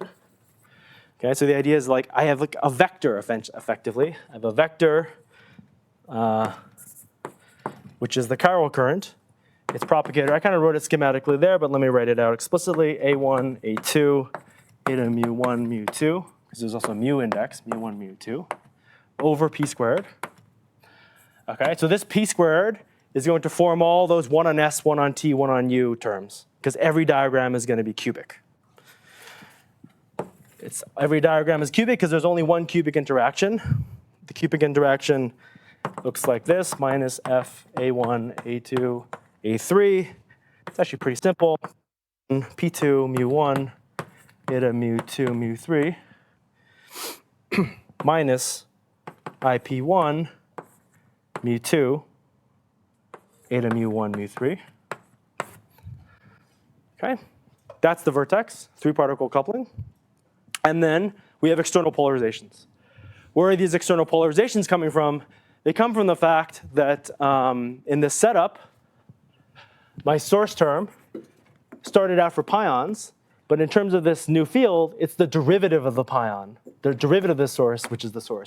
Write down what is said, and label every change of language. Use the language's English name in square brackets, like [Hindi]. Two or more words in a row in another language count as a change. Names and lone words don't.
[English] Okay, so the idea is like I have like a vector effectively. I have a vector, which is the chiral current, its propagator. I kind of wrote it schematically there, but let me write it out explicitly. A1, A2, eta mu1, mu2, because there's also a mu index, mu1, mu2, over p squared. Okay, so this p squared is going to form all those 1 on S, 1 on T, 1 on U terms, because every diagram is going to be cubic. Every diagram is cubic because there's only one cubic interaction. The cubic interaction looks like this, minus F, A1, A2, A3. It's actually pretty simple. P2, mu1, eta mu2, mu3, minus IP1, mu2, eta mu1, mu3. Okay, that's the vertex, 3-particle coupling. And then we have external polarizations. Where are these external polarizations coming from? They come from the fact that in this setup, my source term started out for pions, but in terms of this new field, it's the derivative of the pion, the derivative of this source, which is the source.